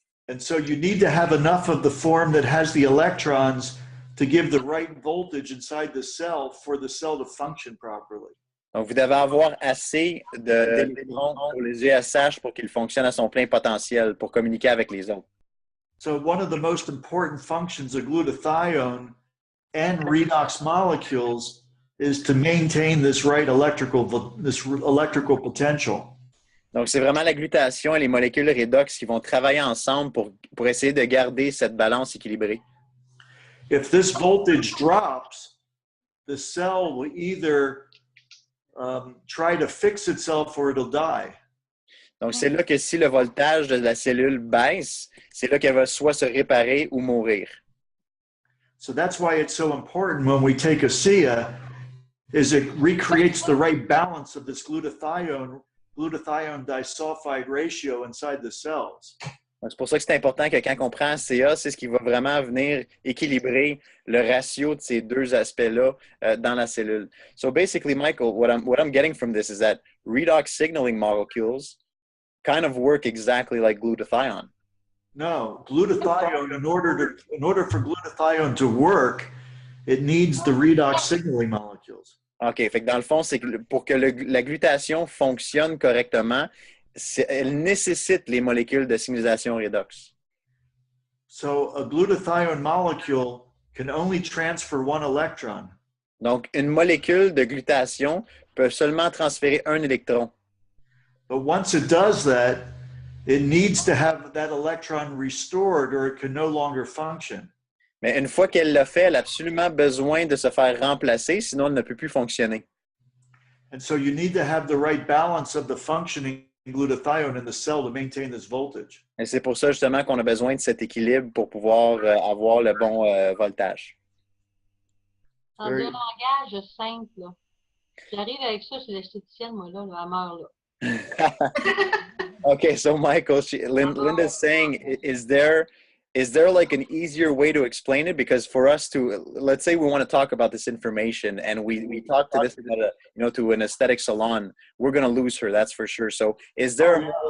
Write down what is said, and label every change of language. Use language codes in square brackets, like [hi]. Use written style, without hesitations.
[en] And so you need to have enough of the form that has the electrons to give the right voltage inside the cell for the cell to function properly. [fr] Donc, vous devez avoir assez d'électrons pour les GSH pour qu'ils fonctionnent à son plein potentiel pour communiquer avec les autres. [en] So one of the most important functions of glutathione and redox molecules is to maintain this electrical potential. [fr] Donc, c'est vraiment la glutation et les molécules redox qui vont travailler ensemble pour essayer de garder cette balance équilibrée. [en] If this voltage drops, the cell will either try to fix itself or it'll die. [fr] Donc, c'est là que si le voltage de la cellule baisse, c'est là qu'elle va soit se réparer ou mourir. [en] So that's why it's so important when we take a SIA, is it recreates the right balance of this glutathione disulfide ratio inside the cells. [fr] Donc, c'est pour ça que c'est important que quand on prend un CA, c'est ce qui va vraiment venir équilibrer le ratio de ces deux aspects-là dans la cellule. [en] So basically, Michael, what I'm getting from this is that redox signaling molecules kind of work exactly like glutathione. No, glutathione, in order for glutathione to work, it needs the redox signaling molecules. [fr] OK, fait que dans le fond, c'est que pour que la glutation fonctionne correctement, elle nécessite les molécules de signalisation redox. [en] So a glutathione molecule can only transfer one electron. [fr] Donc, une molécule de glutation peut seulement transférer un électron. [en] But once it does that, it needs to have that electron restored or it can no longer function. [fr] Mais une fois qu'elle l'a fait, elle a absolument besoin de se faire remplacer, sinon elle ne peut plus fonctionner. [en] And so you need to have the right balance of the functioning glutathione in the cell to maintain this voltage. [fr] Et c'est pour ça justement qu'on a besoin de cet équilibre pour pouvoir avoir le bon voltage. Dans un langage simple, là. J'arrive avec ça chez l'esthéticienne, moi, là, elle meurt, là. [en] Okay, so Michael, Linda's saying, is there like an easier way to explain it? Because for us to, let's say we want to talk about this information and we talk to this at to an aesthetic salon, we're going to lose her, that's for sure. So is there?